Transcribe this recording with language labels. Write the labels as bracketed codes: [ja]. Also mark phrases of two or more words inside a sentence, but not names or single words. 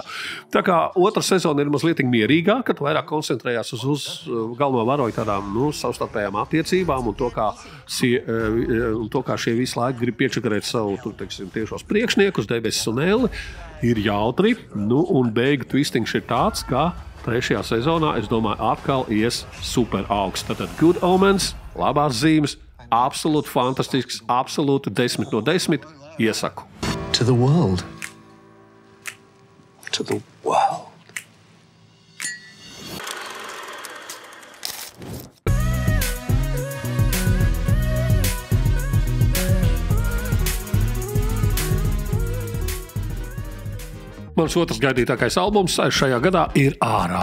[lv] Tā kā otra sezona ir mazliet mierīgāka, ka vairāk koncentrējās uz galveno varoņu tādām, savstarpējām attiecībām un to, kā šie visu laiku grib piečakarēt savu, tiešos priekšniekus, Debesis un Elli, ir jautri, un beigu twistings ir tāds, ka 3. sezonā, es domāju, atkal ies super augsts. Tātad Good Omens, labās zīmes, absolūti fantastisks, absolūti 10 no 10, iesaku. [en] To the world. To the world. [lv] Mans otrs gaidītākais albums šajā gadā ir ārā.